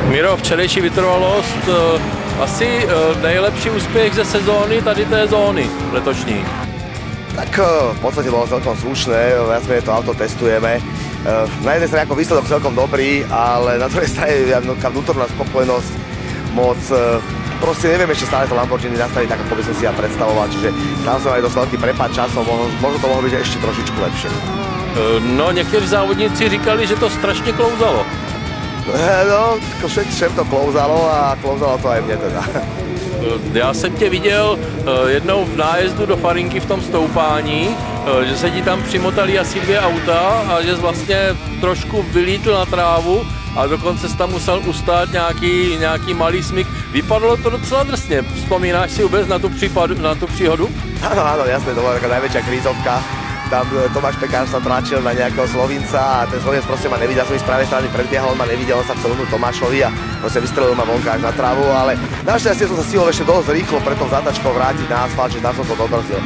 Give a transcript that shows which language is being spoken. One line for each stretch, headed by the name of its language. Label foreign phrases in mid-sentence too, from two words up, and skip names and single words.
Czech: jo, včerejší vytrvalost, asi nejlepší úspěch ze sezóny tady té zóny letošní.
Slovak: Tak v podstate bolo celkom slušné, viac menej to auto testujeme. Na jednej strane ako výsledok celkom dobrý, ale na druhej strane vnútorná spokojnosť moc. Proste neviem ešte stále to Lamborghini nastaviť tak, ako by som si ja predstavoval, čiže tam som aj dosť veľký prepad časom, možno to mohlo byť ešte trošičku lepšie. No,
Czech: někteří závodníci říkali, že to strašně klouzalo. No, všem to klouzalo a klouzalo to
Slovak: aj mne
Czech: teda. Já jsem tě viděl jednou v nájezdu do Farinky v tom stoupání, že se ti tam přimotali asi 2 auta a že jsi vlastně trošku vylítl na trávu a dokonce jsi tam musel ustát nějaký malý smyk. Vypadalo to docela drsně. Vzpomínáš si vůbec na tu příhodu?
Slovak: Áno, jasne, to bola taká najväčšia krízovka. Tam Tomáš Pekár sa tlačil na nejakého Slovinca a ten Slovinec proste ma nevidel, som z pravej strany predbiehal, on ma nevidel, on sa chcel vnúť Tomášovi a proste vystrelil ma vonka až na trávu, ale našťastie som sa stihol ešte dosť rýchlo pred tou zátačkou vrátiť na asfalt, že tam som to dobrzdil.